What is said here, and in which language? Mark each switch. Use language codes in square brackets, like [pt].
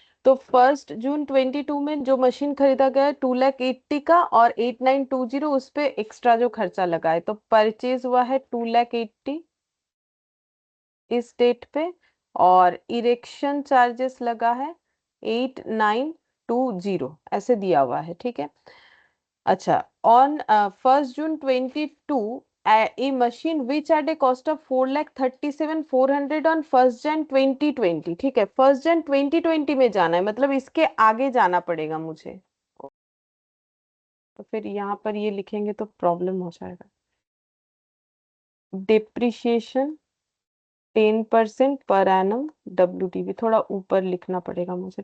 [hi] तो 1 जून 22 में जो मशीन खरीदा गया है 2,80,000 का, और 8920 उस पे एक्स्ट्रा जो खर्चा लगा है, तो परचेज हुआ है 2,80,000 इस डेट पे, और इरेक्शन चार्जेस लगा है 8920 ऐसे दिया हुआ है। ठीक है, अच्छा, [en] On 1 June 22 a machine which at a cost of 4,37,400 on 1 Jan 2020। [hi] ठीक है, 1 Jan 2020 में जाना है, मतलब इसके आगे जाना पड़ेगा मुझे, तो फिर यहाँ पर ये लिखेंगे तो प्रॉब्लम हो जाएगा। डिप्रिशिएशन 10% पर एनम WDV, थोड़ा ऊपर लिखना पड़ेगा मुझे।